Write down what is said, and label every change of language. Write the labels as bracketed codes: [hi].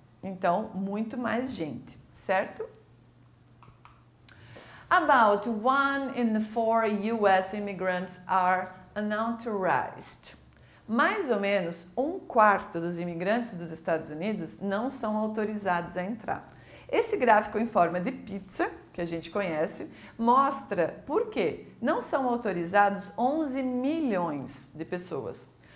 [pt] Então, muito mais gente, certo? [en] About 1 in 4 US immigrants are unauthorized. [pt] Mais ou menos 1/4 dos imigrantes dos Estados Unidos não são autorizados a entrar. Esse gráfico em forma de pizza, que a gente conhece, mostra por que não são autorizados 11 milhões de pessoas.